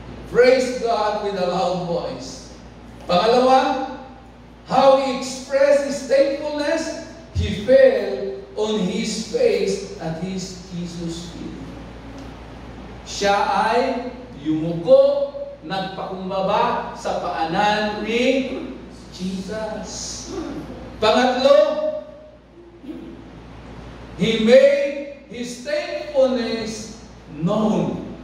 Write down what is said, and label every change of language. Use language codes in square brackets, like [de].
[en] Praise God with a loud voice. [tl] Pangalawa, [en] how he expressed his thankfulness, he fell on his face at Jesus' feet. [tl] Siya ay yumuko, nagpakumbaba sa paanan ni Jesus. Pangatlo, [en] he made his thankfulness known.